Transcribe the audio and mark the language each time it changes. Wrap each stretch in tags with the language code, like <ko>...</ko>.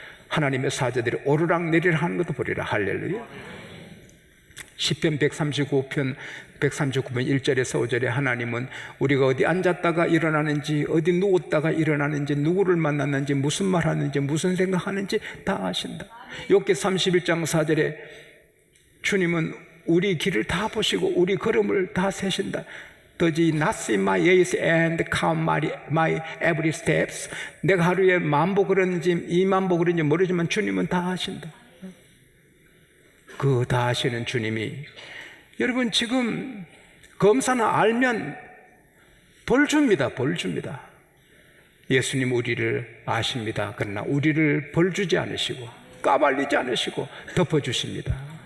<ko>하나님의 사자들이 오르락내리락 하는 것도 보리라. 할렐루야. 시편 139편 139편 1절에서 5절에 하나님은 우리가 어디 앉았다가 일어나는지, 어디 누웠다가 일어나는지, 누구를 만났는지, 무슨 말 하는지, 무슨 생각하는지 다 아신다. 욥기 31장 4절에 주님은 우리 길을 다 보시고 우리 걸음을 다 세신다.</ko> <en>Does he not see my ways and count my every steps?</en> <ko>내가 하루에 10,000보 걸었는지 20,000보 걸었는지 모르지만 주님은 다 아신다. 그 다 아시는 주님이 여러분 지금 검사나 알면 벌 줍니다. 벌 줍니다. 예수님 우리를 아십니다. 그러나 우리를 벌 주지 않으시고 까발리지 않으시고 덮어주십니다.</ko>